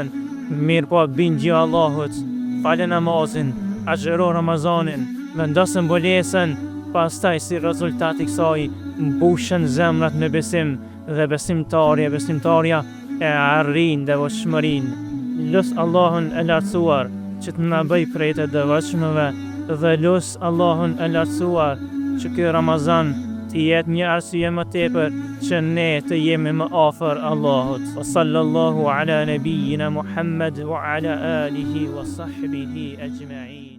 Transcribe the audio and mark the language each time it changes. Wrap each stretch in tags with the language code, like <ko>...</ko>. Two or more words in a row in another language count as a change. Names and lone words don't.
<sq>Mirë po bindja Allahut, fale namazin, agjëro Ramazanin, vendosë mbulesën, pastaj si rezultat I kësaj mbushen zemrat me besim dhe besimtarja e arrin devotshmërinë. Lut Allahun e lartësuar që të na bëj prej të devotshmëve, dhe lut Allahun e lartësuar që ky Ramazan të jetë një arsye më tepër që ne të jemi më afër Allahut.</sq> <ar>وصلى الله على نبينا محمد وعلى آله وصحبه أجمعين.</ar>